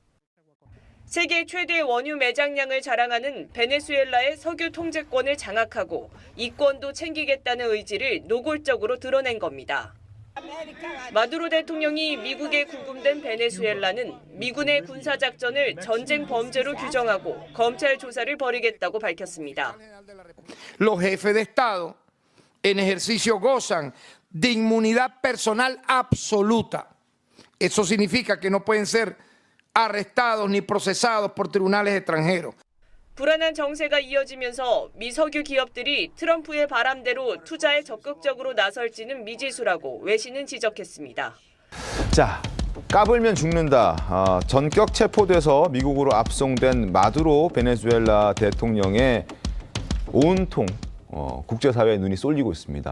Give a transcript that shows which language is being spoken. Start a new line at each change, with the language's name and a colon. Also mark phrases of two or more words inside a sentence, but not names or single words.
Korean: 세계 최대 원유 매장량을 자랑하는 베네수엘라의 석유 통제권을 장악하고 이권도 챙기겠다는 의지를 노골적으로 드러낸 겁니다. 마두로 대통령이 미국에 구금된 베네수엘라는 미군의 군사작전을 전쟁 범죄로 규정하고 검찰 조사를 벌이겠다고 밝혔습니다.
Spanish: Los jefes de Estado en ejercicio gozan de inmunidad personal absoluta. Eso significa que no pueden ser arrestados ni procesados por tribunales extranjeros.
Korean: 불안한 정세가 이어지면서 미 석유 기업들이 트럼프의 바람대로 투자에 적극적으로 나설지는 미지수라고 외신은 지적했습니다. 자, 까불면 죽는다. 전격 체포돼서 미국으로 압송된 마두로 베네수엘라 대통령의 온통 국제사회의 눈이 쏠리고 있습니다.